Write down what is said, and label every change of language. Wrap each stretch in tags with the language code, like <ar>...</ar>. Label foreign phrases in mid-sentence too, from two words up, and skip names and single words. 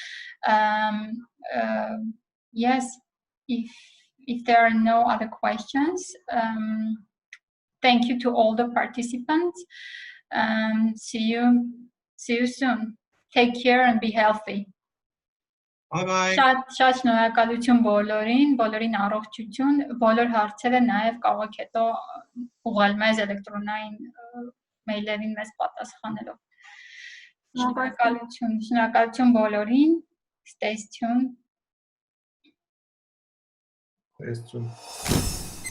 <en>Yes, if there are no other questions, thank you to all the participants. See you soon. Take care and be healthy. Bye-bye.</en> <hy>Շատ շնորհակալություն բոլորին առողջություն, բոլոր հարցերը նաև կարող եք հետո ուղղել մեզ էլեկտրոնային մեյլերին մեզ պատասխանելով։ Շնորհակալություն բոլորին.</hy> <en>Stay tuned. Stay tuned.</en>